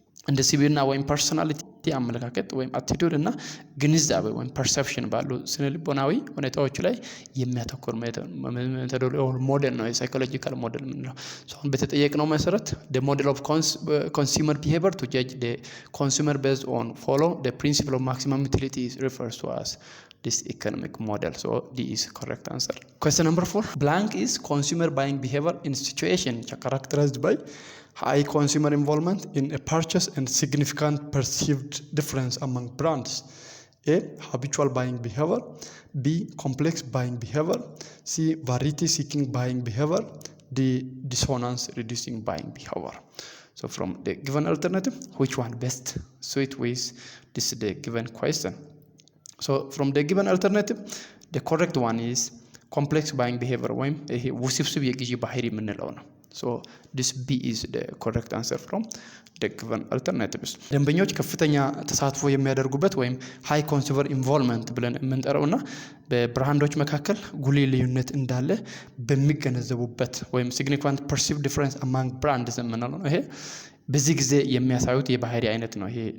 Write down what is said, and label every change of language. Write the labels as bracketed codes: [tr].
[am] እንደ ሲቪልና ወይም ፐርሶናሊቲ አመለካከት ወይም አቲቱድ እና ግንዛቤ ወይም ፐርሰፕሽን ባሉ ስነ ልቦናዊ ሁኔታዎች ላይ የሚያተኩር ሜቶዶሎጂ ሞዴል ነው የሳይኮሎጂካል ሞዴል የምንለው። አሁን በተጠየቅነው መሰረት [en] the model of consumer behavior to judge the consumer based on follow the principle of maximum utility refers to as this economic model. So D is correct answer. Question number 4. Blank is consumer buying behavior in situation characterized by high consumer involvement in a purchase and significant perceived difference among brands. A. Habitual buying behavior. B. Complex buying behavior. C. Variety seeking buying behavior. D. Dissonance reducing buying behavior. So from the given alternative, which one best suit with this the given question? So from the given alternative, the correct one is complex buying behavior [am] ወይም ይሄ ውስብስብ የግዢ ባህሪ የምንለው ነው። [en] So this B is the correct answer from the given alternatives. [am] ደንበኞች ከፍተኛ ተሳትፎ የሚያደርጉበት ወይም [en] high consumer involvement [am] ብለን የምንጠራውና በብራንዶች መካከል ጉልህ ልዩነት እንዳለ በሚገነዘቡበት ወይም [en] significant perceived difference among brands [am] የምንለው ነው። ይሄ በዚህ ጊዜ የሚያሳዩት የባህሪ አይነት ነው። ይሄ